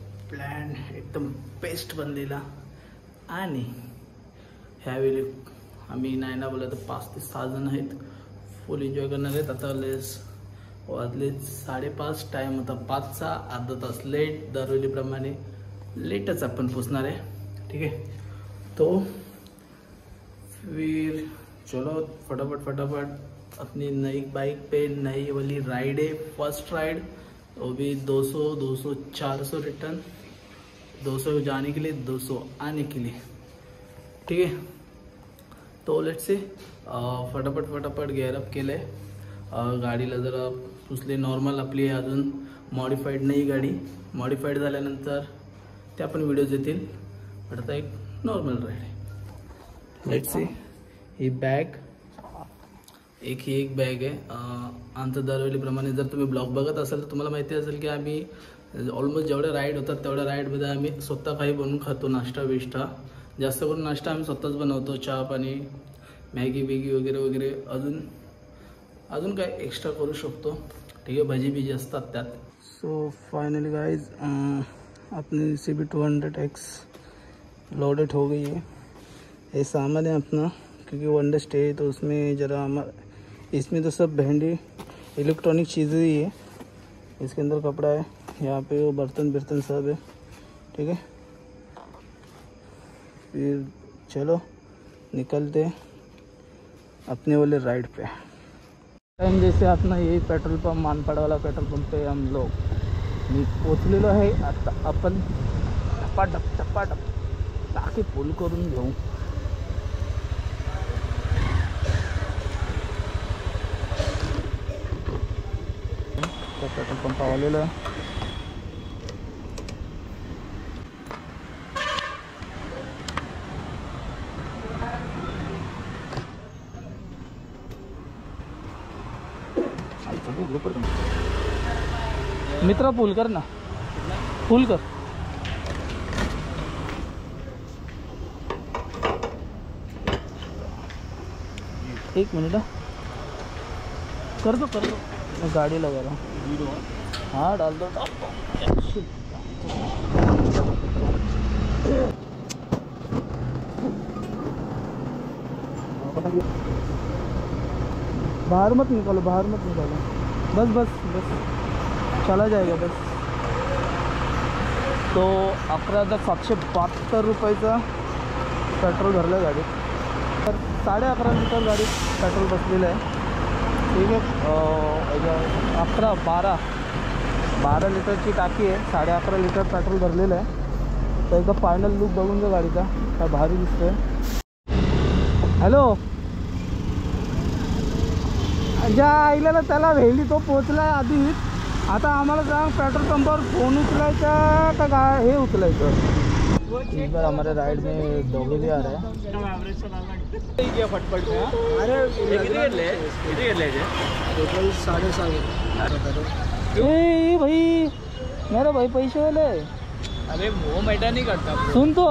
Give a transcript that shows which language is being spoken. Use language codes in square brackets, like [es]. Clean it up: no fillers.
[mr] Plan एकदम best बनलेला आणि ह्यावेळी आम्ही नाही ना बोलत 5 ते 6 जण आहेत। फुल एन्जॉय करणार आहेत। आता वाजले 5:30, टाइम होता 5चा, अर्धा तास लेट। दरवेळीप्रमाणे लेटच आपण पोचणार आहे, [hi] ठीक है। तो फिर चलो फटाफट अपनी नई बाइक पे नई वाली राइड है। फर्स्ट राइड, वो भी 200 400 रिटर्न, 200 जाने के लिए 200 आने के लिए, ठीक है। [mr] तो लेट्स से फटाफट गेअरअप केलं आहे। गाडीला जरा पुसले। नॉर्मल आपली अजून मॉडिफाईड नाही गाडी, मॉडिफाईड झाल्यानंतर त्या पण व्हिडिओज येतील, पण आता एक नॉर्मल राईड आहे। लेट्स से ही बॅग, एक बॅग आहे। आमचं दरवेळीप्रमाणे जर तुम्ही ब्लॉग बघत असाल तर तुम्हाला माहिती असेल की आम्ही ऑलमोस्ट जेवढ्या राईड होतात तेवढ्या राईडमध्ये आम्ही स्वतः काही बनवून खातो, नाश्ता बिष्टा। जास्त करून नाश्ता आम्ही स्वतःच बनवतो, चहा पाणी, मॅगी बिगी वगैरे अजून काय एक्स्ट्रा करू शकतो, [hi] ठीक है। [mr] भजी बिजी असतात त्यात। [hi] सो फाइनली गाइज अपनी CB 200X लोडेड हो गई है। ये सामान है अपना, क्योंकि 1 डे स्टे है तो उसमें जरा इसमें तो सब हैंडी इलेक्ट्रॉनिक चीज़ें ही है। इसके अंदर कपड़ा है, यहाँ पे वो बर्तन सब है, ठीक है। फिर चलो निकलते अपने वाले राइड पे। टाइम जैसे अपना यही पेट्रोल पंप, मानपाड़ा वाला पेट्रोल पंप पे हम लोग [mr] पोचलेलो आहे। आता आपण टपाटप टाकी फुल करून घेऊ। पेट्रोल पंप आलेलो आहे। मित्रा फुल कर ना, फुल कर। [hi] एक मिनट कर दो मैं गाड़ी लगा रहा हूँ। हाँ डाल दो। बाहर मत निकालो, बस चला जाएगा बस। [mr] तो 11,772 रुपयाचा पेट्रोल भरलं गाडीत। तर 11.5 लिटर गाडीत पेट्रोल बसलेलं आहे, ठीक आहे। 12 लिटरची टाकी आहे, 11.5 लिटर पेट्रोल भरलेलं आहे। तर एकदा फायनल लुक बघून घ्या गाडीचा, काय भारी दिसतोय। हॅलो, ज्या आईला ना त्याला व्हेली तो पोचलाय आधीच। आता आम्हाला सांग पेट्रोल पंपावर फोन उचलायचा का हे उचलायचं। [hi] इस बार हमारे राइड में डॉगी भी आ रहा है। फटफट में टोटल 7.5। ए भाई, मेरा भाई पैसे वाले। अरे वो मैटर नहीं करता, सुन तो